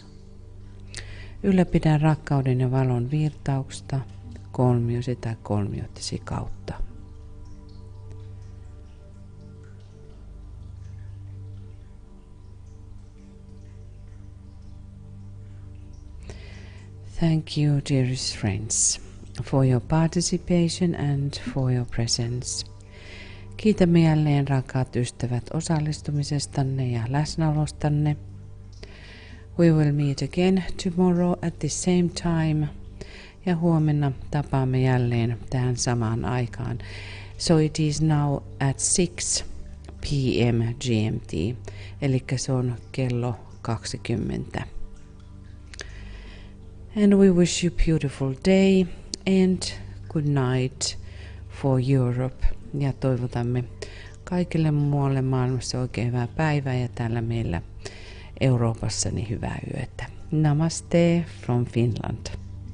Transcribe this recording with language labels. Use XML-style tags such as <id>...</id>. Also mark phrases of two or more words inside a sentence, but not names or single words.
<fi>Ylläpidä rakkauden ja valon virtausta kolmiosi tai kolmioittesi kautta.</fi> <en>Thank you, dearest friends, for your participation and for your presence.</en> <fi>Kiitämme jälleen, rakkaat ystävät, osallistumisestanne ja läsnäolostanne.</fi> <en>We will meet again tomorrow at the same time.</en> <fi>Ja huomenna tapaamme jälleen tähän samaan aikaan.</fi> <en>So it is now at 6 p.m. GMT,</en> <fi>eli se on kello 20.</fi> <en>And we wish you a beautiful day and good night for Europe.</en> <fi>Ja toivotamme kaikille muualle maailmassa oikein hyvää päivää ja täällä meillä Euroopassa niin hyvää yötä.</fi> <en>Namaste from Finland.</en>